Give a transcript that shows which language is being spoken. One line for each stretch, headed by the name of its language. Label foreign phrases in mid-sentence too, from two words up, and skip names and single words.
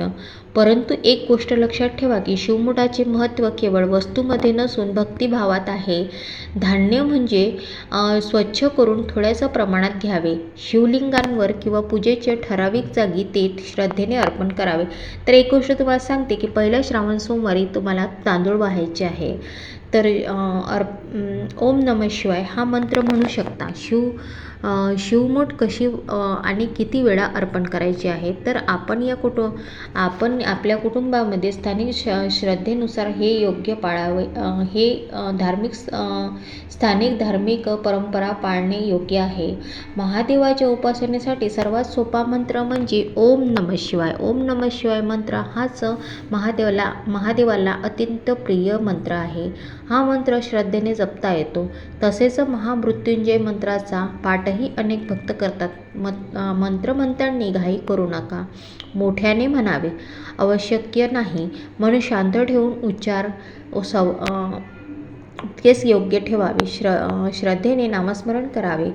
Marathi: परंतु एक गोष्ट लक्षात ठेवा की शिवमुठाचे महत्त्व केवळ वस्तूमध्ये नसून भक्तिभावात आहे. धान्य म्हणजे स्वच्छ करून थोड्याशा प्रमाणात घ्यावे. शिवलिंगांवर किंवा पूजेच्या ठराविक जागी ते श्रद्धेने अर्पण करावे. तर एक गोष्ट तुम्हाला सांगते की पहिल्या श्रावण सोमवारी तुम्हाला तांदूळ वाहायचे आहे, तर
Sanskrit: ओम नमः शिवाय
Marathi: हा मंत्र म्हणू शकता. शिवमूठ कशी आणि किती वेळा अर्पण करायची आहे, तर आपण आपल्या कुटुंबामध्ये स्थानिक श्रद्धेनुसार हे योग्य पाळावे. हे स्थानिक धार्मिक परंपरा पाळणे योग्य आहे. महादेवाच्या उपासनेसाठी सर्वात सोपा मंत्र म्हणजे
Sanskrit: ओम नमः शिवाय. ओम नमः शिवाय
Marathi: मंत्र हाच महादेवाला अत्यंत प्रिय मंत्र आहे. हा मंत्र श्रद्धेने जपता येतो. तसेच महामृत्युंजय मंत्राचा पाठ पाठही अनेक भक्त करतात. मंत्र म्हणताना घाई करू नका, मोठ्याने म्हणावे, आवश्यक नाही म्हणून शांत ठेवून उच्चार केस योग्य ठेवावे, श्रद्धेने नामस्मरण करावे.